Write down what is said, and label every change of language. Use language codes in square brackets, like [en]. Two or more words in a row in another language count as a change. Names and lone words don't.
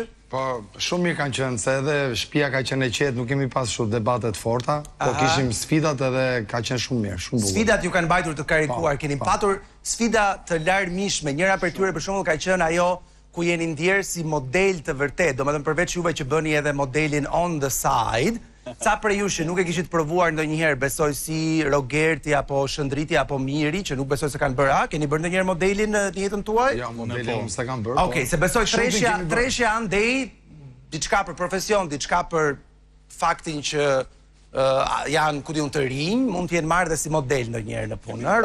[sq] Po, shumë mirë kanë qenë, se edhe shtëpia ka qenë e qetë, nuk kemi pas shumë debatet forta, po kishim sfidat edhe ka qenë shumë mirë, shumë bukur. Sfidat ju kanë bajtur të karikuar, keni patur sfida të larmishme, njëra për tyre për shembull ka qenë ajo ku jeni ndjerë si model të vërtet, domethënë përveç juve që bëni edhe modelin [en] on the side, [sq] ca prej jush që nuk e kishit provuar ndonjëherë, besoj si Rogerti apo Shëndriti apo Miri, që nuk besoj se kanë bërë, keni bërë ndonjëherë modelin në jetën tuaj? Jo, modelin unë s'e kam bërë. Okej, se besoj treshja andej diçka për profesion, diçka për faktin që janë ku diun të rinj, mund të jenë marrë dhe si model ndonjëherë në punë.